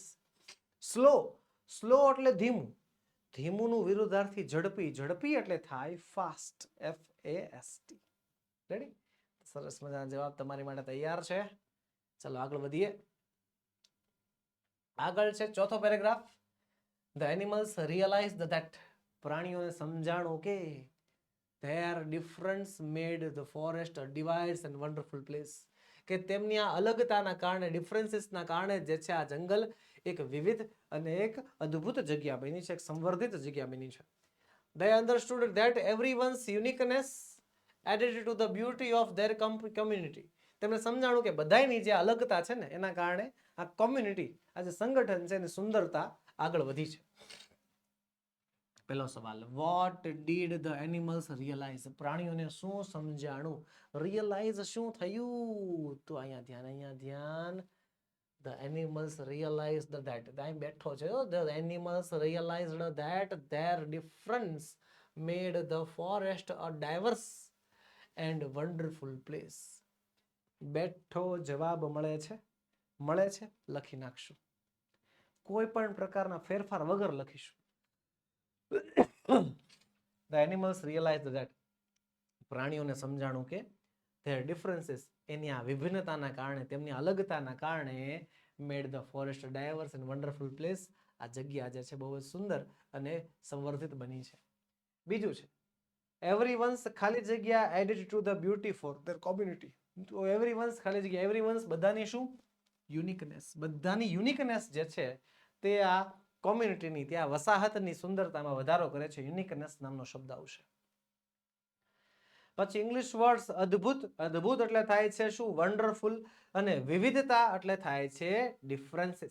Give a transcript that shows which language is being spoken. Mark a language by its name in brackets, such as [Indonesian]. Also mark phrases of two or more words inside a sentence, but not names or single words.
[Gujarati] સ્લો એટલે ધીમુનું વિરોધાર્થી ઝડપી એટલે થાય ફાસ્ટ, FAST. રેડી? સરસ મજાનો જવાબ તમારી માટે તૈયાર છે. ચલો આગળ વધીએ. આગળ છે ચોથો પેરેગ્રાફ. [English] the animals realize that, [Gujarati] પ્રાણીઓને સમજાણું કે [English] their difference made the forest a diverse and wonderful place, [Gujarati] કે તેમની આ અલગતાના કારણે, ડિફરન્સીસના કારણે જે છે આ જંગલ એક વિવિધ અને એક અદ્ભુત જગ્યા બની છે, એક સંવર્ધિત જગ્યા બની છે. [English] They understood that everyone's uniqueness added to the beauty of their community. [Gujarati] તેમને સમજાણું કે બધાની જે અલગતા છે ને એના કારણે આ કોમ્યુનિટી, આ જે સંગઠન છે એની સુંદરતા આગળ વધી છે. પહેલો સવાલ, [English] what did the animals realize, [Gujarati] પ્રાણીઓને શું સમજાણું? રિયલાઇઝ શું થયું? તો અહીંયા ધ્યાન. [English] the animals realize that, [Gujarati] અહીં બેઠો છે. [English] the animals realized that their difference made the forest a diverse and wonderful place. [Gujarati] બેઠો જવાબ મળે છે, લખી નાખશું. કોઈ પણ પ્રકારના ફેરફાર વગર લખીશું. [English] The animals realized that, [Gujarati] પ્રાણીઓને સમજાણું કે [English] their differences, [Gujarati] એની આ વિભિન્નતાના કારણે, તેમની અલગતાના કારણે [English] made the forest a diverse and wonderful place, [Gujarati] આ જગ્યા જે છે બહુ જ સુંદર અને સંવર્ધિત બની છે. બીજું છે [English] everyone's [Gujarati] ખાલી જગ્યા [English] added to the beauty for their community. [Gujarati] તો everyone's ખાલી જગ્યા, everyone's બધાની શું? યુનિકનેસ. બધાની યુનિકનેસ જે છે તે આ કોમ્યુનિટીની, ત્યાં વસાહતની સુંદરતામાં વધારો કરે છે. યુનિકનેસ નામનો શબ્દ આવશે. પછી [English] English words, [Gujarati] અદ્ભુત એટલે થાય છે શું? વન્ડરફુલ. અને વિવિધતા એટલે થાય છે ડિફરન્સીસ.